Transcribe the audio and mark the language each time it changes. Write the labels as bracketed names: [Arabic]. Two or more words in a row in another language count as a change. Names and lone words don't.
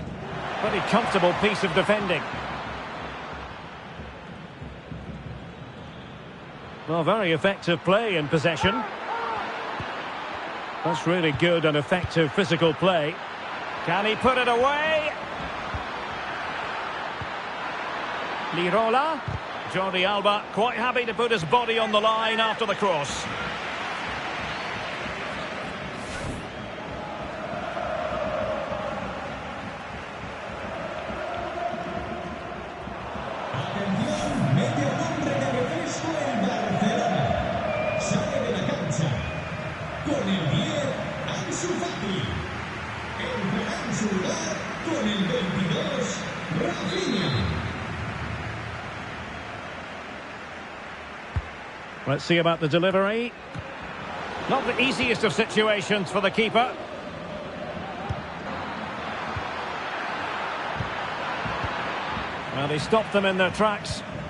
[English] Pretty comfortable piece of defending. Well, very effective play in possession. That's really good and effective physical play. Can he put it away? Lirola. Jordi Alba quite happy to put his body on the line after the cross. [Spanish] Atención, medio hombre de refresco en Barcelona. Sale de la cancha con el 10, Ansu Fati. Entrará en su lugar con el 22, Rafinha. [English] Let's see about the delivery. Not the easiest of situations for the keeper. Well, he stopped them in their tracks.